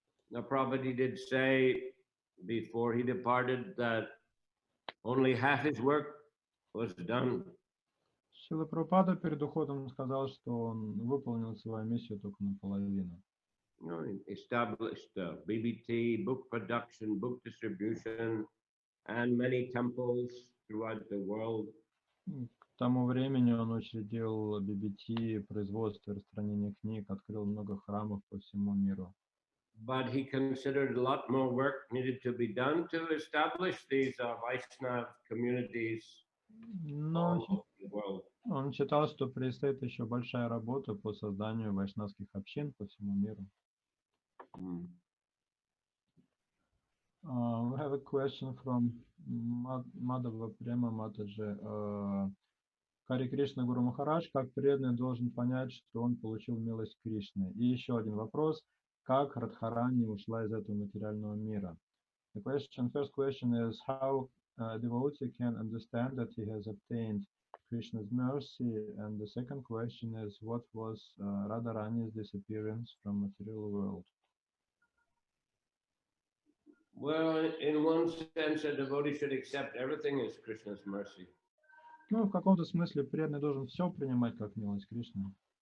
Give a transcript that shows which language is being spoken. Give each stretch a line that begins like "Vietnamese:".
English: Now, Prabhupada did say before he departed that only half his work was done.
Russian: Шрила Прабхупада перед уходом сказал, что он выполнил свою миссию только наполовину.
English: You know, he established BBT, book production, book distribution, and many temples throughout the world.
Russian: К тому времени он учредил BBT, производство и распространение книг, открыл много храмов по всему миру.
English: But he considered a lot more work needed to be done to establish these Vaishnava communities
Russian: Но
English: all over the world.
Russian: он считал, что предстоит еще большая работа по созданию вайшнавских общин по всему миру.
English: We have a question from Madhava Prema Mataji.
Russian: Хари Кришна Гуру Махарадж, как преданный должен понять, что он получил милость Кришны? И еще один вопрос, как Радхарани ушла из этого материального мира?
English: First question is how a devotee can understand that he has obtained Krishna's mercy, and the second question is what was Radharani's disappearance from material world? Well, in one sense, a devotee should accept everything as Krishna's mercy.
Russian: Ну, в каком-то смысле преданный должен все принимать как милость Кришны.